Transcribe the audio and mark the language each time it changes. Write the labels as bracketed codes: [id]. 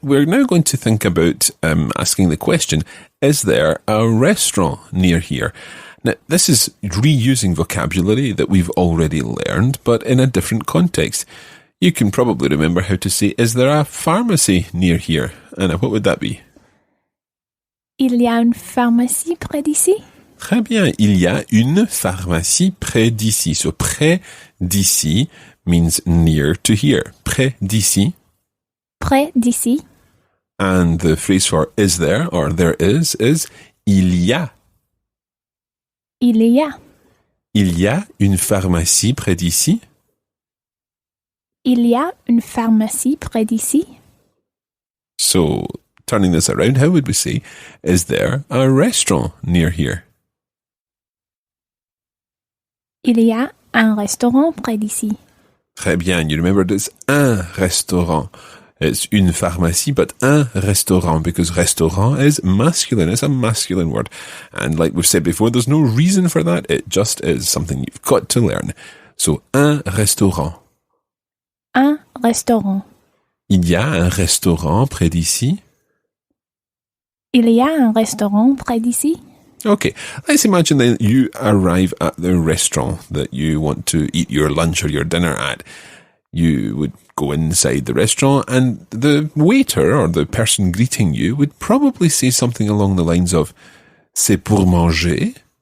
[en] We're now going to think about asking the question, is there a restaurant near here? Now, this is reusing vocabulary that we've already learned, but in a different context. You can probably remember how to say, is there a pharmacy near here? Anna, what would that be? [fr] Il y a une pharmacie près d'ici? Très bien. Il y a une pharmacie près d'ici. [en] So, près d'ici means near to here. [fr] Près d'ici. Près d'ici. [en] And the phrase for is there or there is il y a. [fr] Il y a. Il y a une pharmacie près d'ici. Il y a une pharmacie près d'ici. [en] So, turning this around, how would we say, is there a restaurant near here? [fr] Il y a un restaurant près d'ici. Très bien. [en] You remember it's un restaurant. It's une pharmacie, but un restaurant, because restaurant is masculine. It's a masculine word. And like we've said before, there's no reason for that. It just is something you've got to learn. So, un restaurant. [fr] Un restaurant. Il y a un restaurant près d'ici. Il y a un restaurant près d'ici. [en] Okay, let's imagine then you arrive at the restaurant that you want to eat your lunch or your dinner at. You would go inside the restaurant and the waiter or the person greeting you would probably say something along the lines of [fr] C'est pour manger.